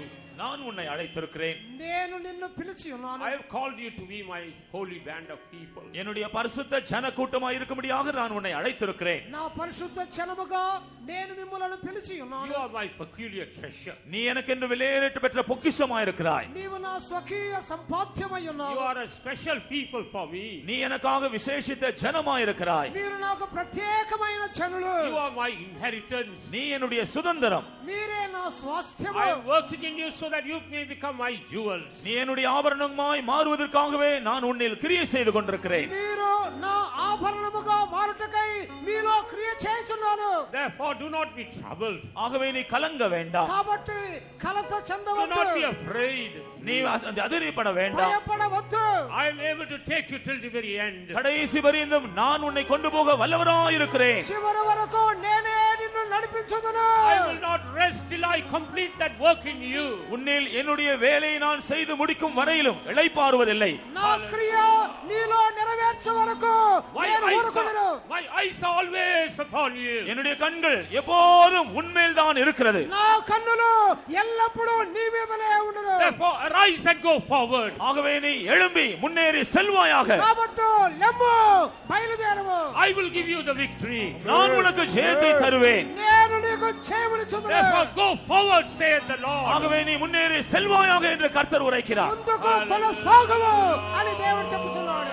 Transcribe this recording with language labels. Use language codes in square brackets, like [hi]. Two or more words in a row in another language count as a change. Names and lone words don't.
[ta] நான் உன்னை அழைத்திருக்கிறேன். [te] నేను నిన్ను పిలిచి ఉన్నాను. [en] I have called you to be my holy band of people. [ta] என்னுடைய பரிசுத்த ஜன கூட்டமாய் இருக்கும்படியாக நான் உன்னை அழைத்திருக்கிறேன். [te] నా పరిశుద్ధ జనముగా నేను మిమ్మల్ని పిలిచి ఉన్నాను. [en] You are my peculiar treasure. [ta] நீ எனக்கென்று விலையேறப்பட்ட பெற்ற பொக்கிஷமாய் இருக்கிறாய். [te] నీవు నా స్వకీయ సంపాద్యమై ఉన్నావు. [en] You are a special people for me. [ta] நீ எனக்காக விசேஷித்த ஜனமாய் இருக்கிறாய். [te] మీరు నాకు ప్రత్యేకమైన జనులు. [en] You are my inheritance. [ta] நீ என்னுடைய சுதந்திரம். [te] మీరే నా స్వాస్థ్యము. [en] I am working in you so that you may become my jewels. [ta] நீ என்னுடைய ஆபரணமாய் மாறுவதற்காகவே நான் உன்னில் கிரியை செய்து கொண்டிருக்கிறேன். [te] మీరు నా ఆభరణముగా మారుటకై మీలో క్రియ చేయుచున్నాను. [en] Therefore do not be troubled. [ta] ஆகவே நீ கலங்க வேண்டாம். [te] కాబట్టి కలత [en] Do [te] చెందవద్దు. [en] not be afraid. [ta] நீ அதிர்ச்சிப்பட வேண்டாம். [te] భయపడవద్దు. [en] I am able to take you till the very end. [ta] கடைசி பரியந்தம் நான் உன்னை கொண்டு போக வல்லவராய் இருக்கிறேன். [te] చివరి వరకు నేనే నిన్ను నడిపించుదును. [en] I will not rest till I complete that work in you. [ta] உன்னில் என்னுடைய வேலையை நான் செய்து முடிக்கும் வரையிலும் இளைப்பாறுவதில்லை. [te] నా క్రియ నీలో నెరవేర్చే వరకు నేను ఊరుకొనను. [en] My eyes are always upon you. [ta] என்னுடைய கண்கள் எப்போதும் உன்மேல் தான் இருக்கிறது. [te] నా కన్నులు ఎల్లప్పుడూ నీ మీదనే ఉన్నது. [en] Therefore arise and go forward. [ta] ஆகவே நீ எழும்பி முன்னேறி செல்வாயாக. [te] కాబట్టి లెమ్ము బయలుదేరము. [en] I will give you the victory. [ta] நான் உனக்கு ஜெயத்தை தருவேன். [te] నేను నీకు జయమునిచ్చుదును. [en] Therefore go forward, saith the Lord. [ta] ஆகவே நீ முன்னேறி செல்வாயாக என்று கர்த்தர் உரைக்கிறார். [te] ముందుకు కొనసాగము అని దేవుడు చెప్తున్నాడు.